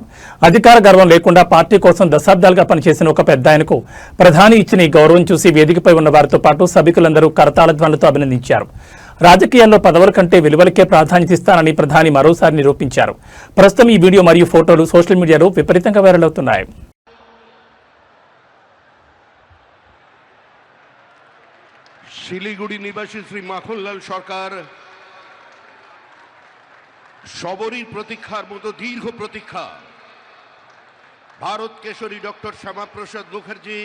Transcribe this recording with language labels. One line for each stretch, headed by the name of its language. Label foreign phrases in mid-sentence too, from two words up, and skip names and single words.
Telugu: అధికార గర్వం లేకుండా పార్టీ కోసం దశాబ్దాలుగా పనిచేసిన ఒక పెద్ద ఆయనకు ప్రధాని ఇచ్చిన ఈ గౌరవం చూసి వేదికపై ఉన్న వారితో పాటు సభికులందరూ కరతాళధ్వనులతో అభినందించారు. రాజకీయాల్లో పదవుల కంటే విలువలకే ప్రాధాన్యత ఇస్తానని ప్రధాని మరోసారి నిరూపించారు. ప్రస్తుతం ఈ వీడియో మరియు ఫోటోలు
English: social mediaలో
Telugu: విపరీతంగా వైరల్ అవుతున్నాయి.
Bangla: শিলিগুড়ি নিবাসী শ্রী মাখনলাল সরকার সবরই প্রতীক্ষার মতো দীর্ঘ প্রতীক্ষা ভারত কেশরী ডক্টর শ্যামাপ্রসাদ মুখার্জি,